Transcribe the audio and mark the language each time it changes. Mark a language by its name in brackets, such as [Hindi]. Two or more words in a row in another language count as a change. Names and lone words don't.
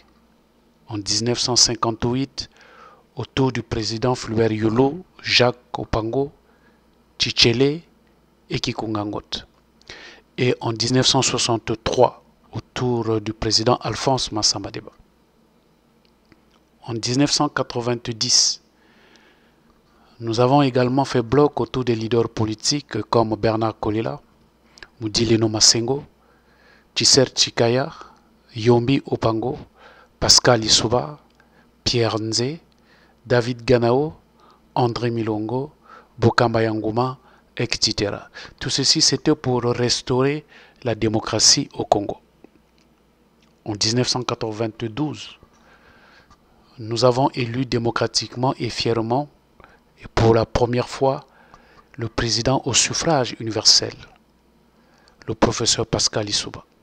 [French] En 1958, autour du président Fulbert Yolo, Jacques Opango, Tchichele et Kikungangot. Et en 1963, autour du président Alphonse Massamadeba. En 1990, nous avons également fait bloc autour des leaders politiques comme Bernard Kolela, Moudileno Masengo, Tshiser Tshikaya, Yombi Opango, Pascal Issouba, Pierre Nze, David Ganao, André Milongo, Bokamba Yangouma, etc. Tout ceci, c'était pour restaurer la démocratie au Congo. En 1992, nous avons élu démocratiquement et fièrement, et pour la première fois, le président au suffrage universel, le professeur Pascal Issouba.